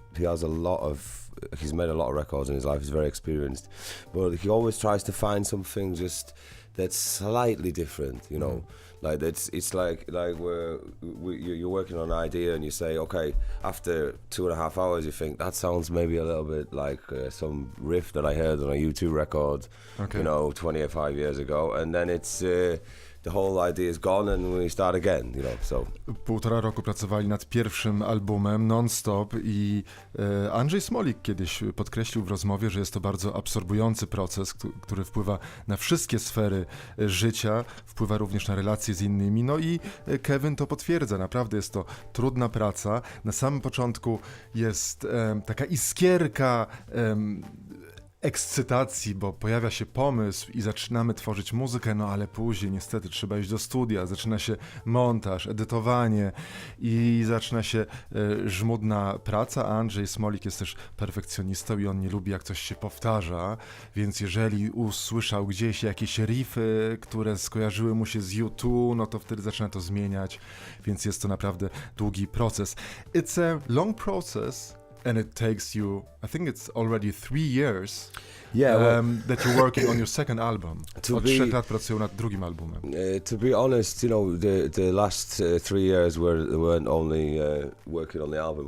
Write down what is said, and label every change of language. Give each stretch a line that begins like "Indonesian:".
English: He's made a lot of records in his life. He's very experienced, but he always tries to find something just that's slightly different, Like it's like you're working on an idea, and you say, okay, after 2.5 hours you think that sounds maybe a little bit like some riff that I heard on a U2 record, 25 years ago, and then it's the whole idea is gone and we start again, so.
Polish: 1,5 roku pracowali nad pierwszym albumem non-stop i Andrzej Smolik kiedyś podkreślił w rozmowie, że jest to bardzo absorbujący proces, który wpływa na wszystkie sfery życia, wpływa również na relacje z innymi, i Kevin to potwierdza, naprawdę jest to trudna praca. Na samym początku jest taka iskierka ekscytacji, bo pojawia się pomysł i zaczynamy tworzyć muzykę, ale później niestety trzeba iść do studia, zaczyna się montaż, edytowanie i zaczyna się żmudna praca. Andrzej Smolik jest też perfekcjonistą i on nie lubi, jak coś się powtarza, więc jeżeli usłyszał gdzieś jakieś riffy, które skojarzyły mu się z U2, to wtedy zaczyna to zmieniać, więc jest to naprawdę długi proces.
English: It's a long process. And it takes you, I think it's already 3 years that you're working on your second album.
Polish: Od 3 lat pracują nad drugim albumem.
English: To be honest, the last 3 years weren't only working on the album.